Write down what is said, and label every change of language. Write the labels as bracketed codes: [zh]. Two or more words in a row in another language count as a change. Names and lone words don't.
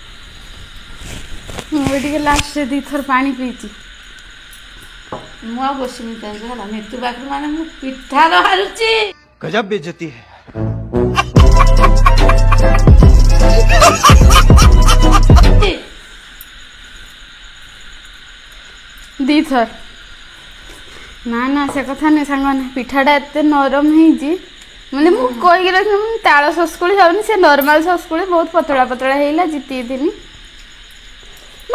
[or] ମୁଁ ଟିକେ ଲାଷ୍ଟରେ ଦୁଇଥର ପାଣି ପିଇଛି। ମୁଁ ଆଉ ବସିନି ଚାହୁଁଛି ହେଲା ମୃତ୍ୟୁ ପାଖରେ ମାନେ ମୁଁ ପିଠାର ହାରୁଛି। [hi] गजब बेइज्जती है। [or] ଦୁଇଥର ନା ନା ସେ କଥା ନାହିଁ ସାଙ୍ଗମାନେ ପିଠାଟା ଏତେ ନରମ ହେଇଛି ମାନେ ମୁଁ କହିକି ରଖିନି ମୁଁ ତାଳ ସସ୍କୁଳି ଖାଉନି ସେ ନର୍ମାଲ ସସ୍କୁଳି ବହୁତ ପତଳା ପତଳା ହେଇଲା ଜିତିଥିଲି।